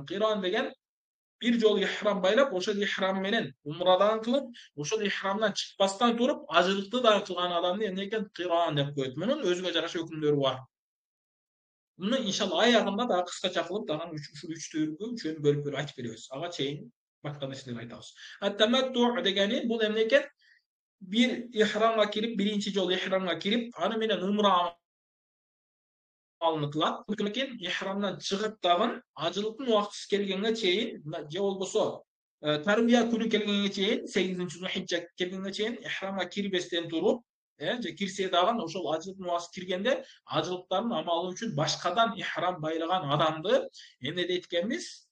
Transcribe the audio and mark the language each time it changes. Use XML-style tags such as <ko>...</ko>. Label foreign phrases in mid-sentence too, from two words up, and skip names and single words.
<ky>Кыран деген бир жолу ихрам байлап, ошол ихрам менен умрадан кылып, ошол ихрамдан чыкпастан туруп, ажылыкты да кылган адамды эмне экен? Кыран деп коет. Мунун өзүгө жараша өкүмдөрү бар. Муну иншалла аягында да кыскача кылып, дагы ушул 3 түргө үчөөнү бөлүп айтып беребиз. Ага чейин башка нерселерди айтабыз. Ат-таматту дегени бул эмне экен? bir ihramga kirip, birinci jolu ihramga kirip, аны менен умра алынат. Ошондон кийин ихрамдан чыгып дагы ажылыктын убактысы келгенге чейин же болбосо тарбия күнү келгенге чейин 8 Зулхижжа келгенге чейин ихрамга кирбестен туруп, же кирсе дагы ошол ажылыктын убактысы киргенде ажылыктардын амалы үчүн башкадан ихрам байлаган адамды эмне дейт экенбиз?</ky>